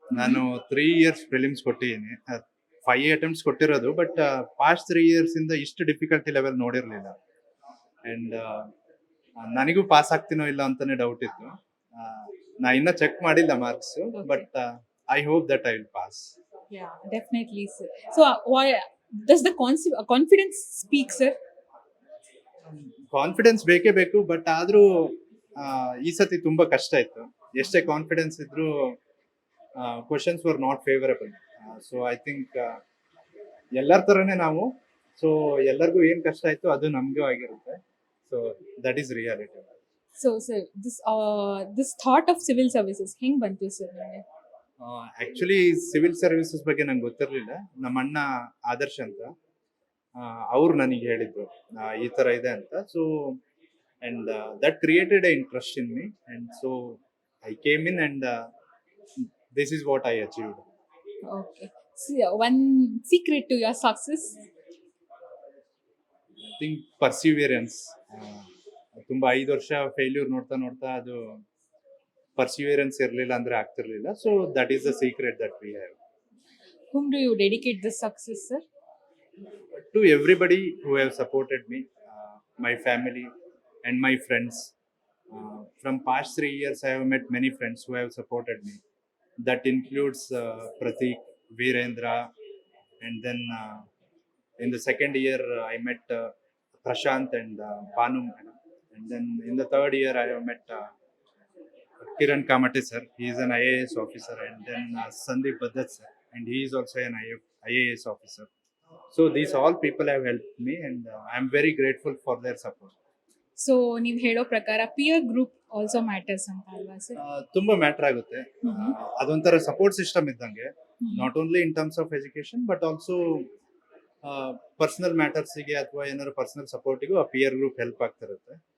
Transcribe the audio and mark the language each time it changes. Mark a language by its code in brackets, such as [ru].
[kn] ನಾನು 3 years prelims ಕೊಟ್ಟಿದ್ದೀನಿ, 5 attempts ಕೊಟ್ಟಿರೋದು, ಬಟ್ ಪಾಸ್ಟ್ 3 ಇಯರ್ಸ್ ಇಂದ ಇಷ್ಟು ಡಿಫಿಕಲ್ಟಿ ಲೆವೆಲ್ ನೋಡಿರ್ಲಿಲ್ಲ. ಅಂಡ್ ನನಗೂ ಪಾಸ್ ಆಗ್ತೀನೋ ಇಲ್ಲ ಅಂತಾನೆ ಡೌಟ್ ಇತ್ತು. ನಾ ಇನ್ನ ಚೆಕ್ ಮಾಡಿಲ್ಲ marks, [en] But I hope that I will pass. Yeah, definitely, sir. So, why does the confidence speak, sir? [kn] Confidence ಬೇಕೇ ಬೇಕು, ಬಟ್ ಆದ್ರೂ ಈ ಸತಿ ತುಂಬಾ ಕಷ್ಟ ಇತ್ತು. ಎಷ್ಟೇ ಕಾನ್ಫಿಡೆನ್ಸ್ ಇದ್ರೂ [en] Questions were not favourable. So I think [kn] ಎಲ್ಲರ ತರನೇ ನಾವು, ಸೊ ಎಲ್ಲರಿಗೂ ಏನ್ ಕಷ್ಟ ಆಯ್ತು ಅದು ನಮ್ಗೂ ಆಗಿರುತ್ತೆ. [en] So that is reality. So, sir, this thought of civil services [kn] ಹೆಂಗ್ ಬಂತು ಸರ್? ಆಕ್ಚುಲಿ ಸಿವಿಲ್ ಸರ್ವಿಸಸ್ ಬಗ್ಗೆ ನಂಗೆ ಗೊತ್ತಿರಲಿಲ್ಲ. ನಮ್ಮ ಅಣ್ಣ ಆದರ್ಶ್ ಅಂತ, ಅವ್ರು ನನಗೆ ಹೇಳಿದ್ರು ಈ ತರ ಇದೆ ಅಂತ. [en] So and that created a interest in me, and so I came in, and this is what I achieved. Okay. See, one secret to your success? I think perseverance. [kn] ತುಂಬಾ 5 ವರ್ಷ ಫೇಲ್ಯೂರ್ ನೋಡ್ತಾ ನೋಡ್ತಾ ಅದು ಪರ್ಸಿವಿಯರೆನ್ಸ್ ಇರಲಿಲ್ಲ ಅಂದ್ರೆ ಆಗ್ತಿರ್ಲಿಲ್ಲ. [en] So that is the secret that we have. Whom do you dedicate this success, sir? To everybody who have supported me, my family and my friends. From past 3 years, I have met many friends who have supported me. That includes Pratik, Virendra, and then in the second year, I met Prashant and Banu, and then in the third year, I have met Kiran Kamate sir. He is an IAS officer, and then Sandeep Badat sir, and he is also an IAS officer. So these all people have helped me, and I am very grateful for their support. [kn] So ನೀವು ಹೇಳೋ ಪ್ರಕಾರ [en] peer group also matters [kn] ಅಂತ ಅಲ್ವಾ sir? ತುಂಬಾ matter ಆಗುತ್ತೆ. ಅದೊಂಥರ support system ಇದ್ದಂಗೆ, [en] not only in terms of education, but also [kn] personal ಮ್ಯಾಟರ್ಸ್ಗೆ ಅಥವಾ ಏನಾದ್ರು ಪರ್ಸನಲ್ ಸಪೋರ್ಟಿಗೂ ಆ ಪಿಯರ್ ಗ್ರೂಪ್ ಹೆಲ್ಪ್ ಆಗ್ತಿರುತ್ತೆ.